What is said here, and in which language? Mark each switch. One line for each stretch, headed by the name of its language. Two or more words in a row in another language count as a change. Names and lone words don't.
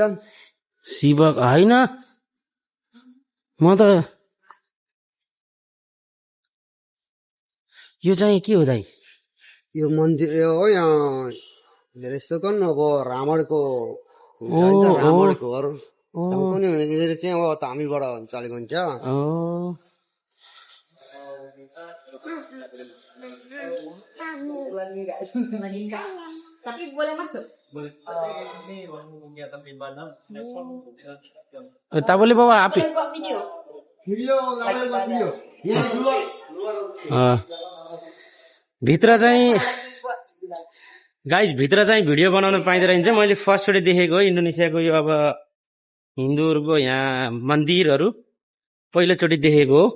Nepali: शिव होइन, म त यो चाहिँ के हो दाइ? यो मन्दिर हो यहाँ धेरै जस्तो कन् अब रावणको रावणकोहरू चाहिँ अब तामिलबाट चलेको हुन्छ।
Indonesian: Boleh bawa api.
Nepali: भित्र चाहिँ गाइज, भित्र चाहिँ भिडियो बनाउन पाइँदो रहेछ। मैले फर्स्टचोटि देखेको हो इन्डोनेसियाको यो अब हिन्दूहरूको यहाँ मन्दिरहरू पहिलोचोटि देखेको हो।